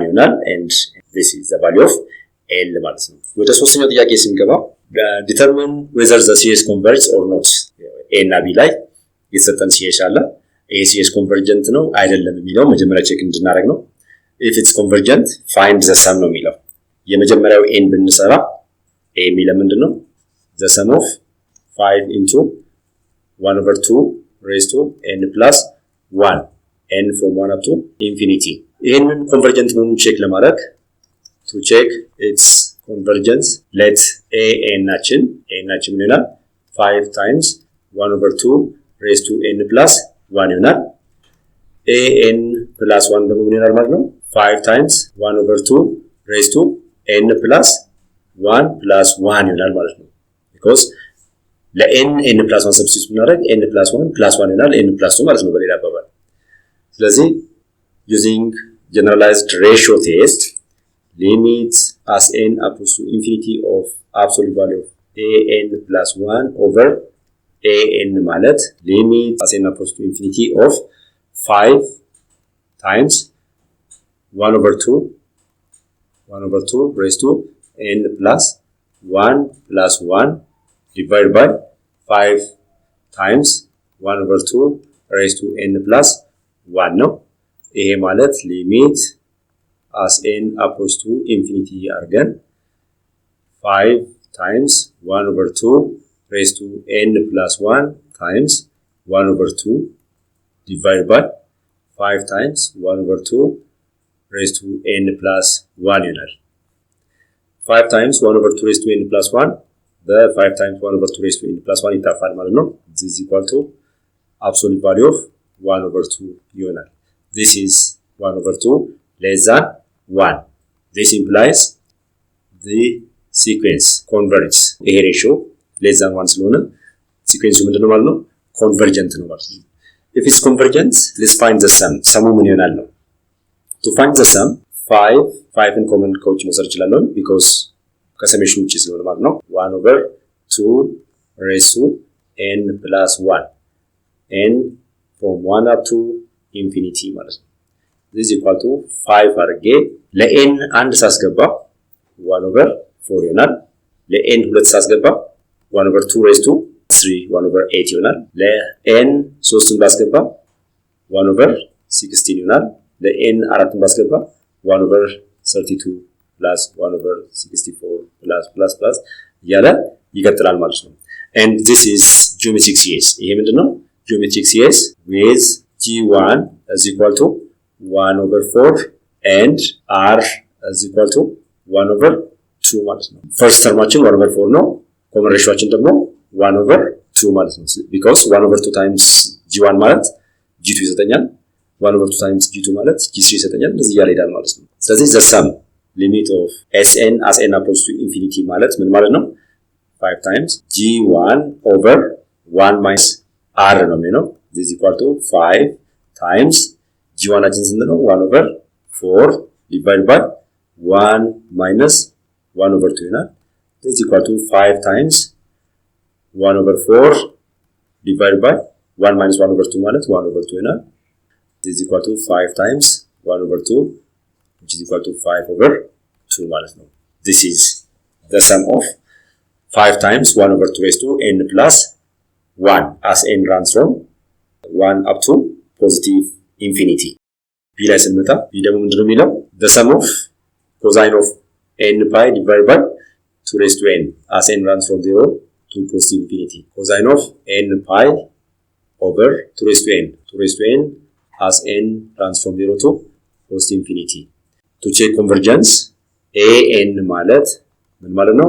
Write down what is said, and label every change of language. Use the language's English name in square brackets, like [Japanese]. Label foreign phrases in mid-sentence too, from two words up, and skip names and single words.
[English] ይሆናል and this is the value of l [Amharic] ማለት ነው ወደ ሶስተኛው ጥያቄ ስንገባ [English] determine whether the series converges or not a [Amharic] እና b ላይ የተሰጠን [English] series [Amharic] አለ ይሄ [English] series convergent [Amharic] ነው አይደለም የሚለው መጀመሪያ ቼክ እንድናደርግ ነው [English] if it's convergent find the sum [Amharic] ነው የሚለው የመጀመሪያው n ብንሰራ a የሚለው ምንድነው [English] the sum of 5 into 1 over 2 raised to n plus 1 n from 1 up to infinity [Amharic] ይሄንን convergent መሆኑን ቼክ ለማድረግ [English] to check its convergence let an [Amharic] ናችን ምን ይሆናል [English] 5 times 1 over 2 raised to n plus 1 ይሆናል an plus 1 [Amharic] ደግሞ ምን ይሆናል ማለት ነው [English] 5 times 1 over 2 raised to n plus 1 plus 1 [Amharic] ይሆናል ማለት ነው [English] because ለn n plus 1 substitute ብናደርግ n plus 1 plus 1 ይሆናል n plus 2 [Amharic] ማለት ነው በሌላ አባባል ስለዚህ [English] using generalized ratio test limit as n approaches to infinity of absolute value of an plus 1 over an ማለት limit as n approaches to infinity of 5 times 1 over 2 raised to n plus 1 plus 1 divided by 5 times 1 over 2 raised to n plus 1 [Amharic] ነው ይሄ ማለት [English] limit as n approaches to infinity አድርገን 5 times 1 over 2 raised to n plus 1 times 1 over 2 divided by 5 times 1 over 2 raised to n plus 1 ይሆናል 5 times 1 over 2 raised to n plus 1 the 5 times 1 over 2 raised to n plus 1 [Amharic] ይታፋል ማለት ነው [English] this is equal to absolute value of 1 over 2 ይሆናል this is 1 over 2 less than 1 this implies the sequence converges ይሄ ratio less than 1 ስለሆነ sequence [Amharic] ምንድነው ማለት ነው [English] convergent [Amharic] ነው ማለት ነው [English] if it's convergent let's find the sum [Amharic] ሰሙ ምን ይሆናል ነው [English] to find the sum 5 in common [Amharic] ከውጭ መውሰድ ይችላል [English] because [Amharic] ከሰሜሽን ውጪ ስለሆነ ማለት ነው [English] 1 over 2 raised to n plus 1 n from 1 up to [Amharic] ኢንፊኒቲ ማለት ነው። [English] this is equal to [Amharic] 5 አድርጌ ለn 1 ሳስገባ [English] 1 over 4 ይሆናል። ለn 2 ሳስገባ 1 over 2 raised to 3 1 over 8 [Amharic] ይሆናል። ለn 3ን ባስገባ [English] 1 over 16 ይሆናል። ለn 4ን ባስገባ 1 over 32 plus 1 over 64 plus [Amharic] እያለ ይቀጥላል ማለት ነው። [English] and this is geometric series። [Amharic] ይሄ ምንድነው? [English] geometric series with g1 is equal to 1 over 4 and r is equal to 1 over 2 [Amharic] ማለት ነው። [English] first termችን 1 over 4 ነው። common ratioችን ደግሞ 1 over 2 [Amharic] ማለት ነው። [English] because 1 over 2 times g1 ማለት g2 ይሰጠኛል። 1 over 2 times g2 ማለት g3 ይሰጠኛል። [Amharic] እንደዚህ እያለ ይሄዳል ማለት ነው። ስለዚህ [English] the sum limit of Sn as n approaches to infinity [Amharic] ማለት ምን ማለት ነው? [English] 5 times g1 over 1 minus r [Amharic] ነው የሚሆነው። [English] this is equal to 5 times g1 [Amharic] አችን ስንት ነው? [English] 1 over 4 divided by 1 minus 1 over 2 ይሆናል። this is equal to 5 times 1 over 4 divided by 1 minus 1 over 2 ማለት 1 over 2 ይሆናል። this is equal to 5 times 1 over 2 which is equal to 5 over 2 [Amharic] ማለት ነው። [English] this is the sum of 5 times 1 over 2 raised to n plus 1 as n runs from 1 up to positive infinity። [Amharic] b ላይ ስንመጣ b ደግሞ ምንድነው የሚለው? [English] the sum of cosine of n pi divided by 2 raised to n as n runs from 0 to positive infinity. cosine of n pi over 2 raised to n 2 raised to n as n runs from 0 to positive infinity. to check convergence an [Amharic] ማለት ምን ማለት ነው?